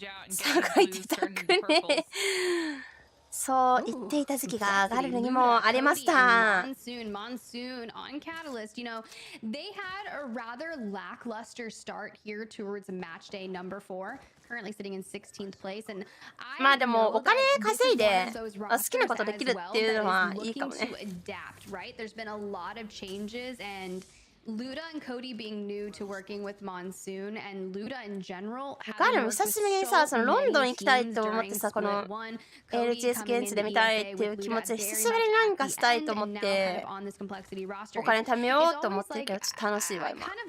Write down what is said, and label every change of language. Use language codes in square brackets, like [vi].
[ja] 探いてたくね。そう言っていた時期がガルルにもありました。 [en] Monsoon on Catalyst. You know, they had a rather lackluster start here towards match day number 4. Currently sitting in 16th place. And [ja] まあでもお金稼いで好きなことできるっていうのはいいかもね。 [en] Right? There's been a lot of changes, and Luda and Cody being new to working with Monsoon, and Luda in general. [ja] ガルル久しぶりにさ、そのロンドン行きたいと思ってさ、この ALGS 現地で見たいっていう気持ちで久しぶりに何かしたいと思ってお金貯めようと思ってるけどちょっと楽しいわ今。